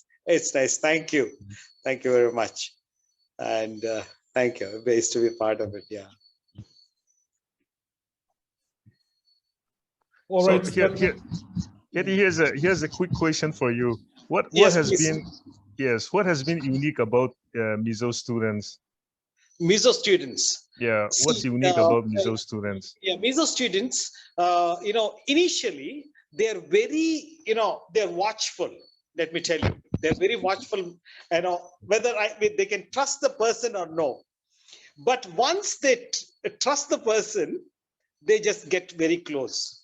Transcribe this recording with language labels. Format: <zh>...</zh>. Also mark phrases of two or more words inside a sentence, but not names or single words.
<en>Thank you very much, and thank you. Based to be part of it. Yeah. All so right. Katie, here's a quick question for you. What has been unique about Mizo students? Mizo students. Yeah, what's unique about Mizo students? Yeah, Mizo students, initially they're very, they're watchful. Let me tell you, they're very watchful. Whether they can trust the person or no. But once they trust the person, they just get very close.</en>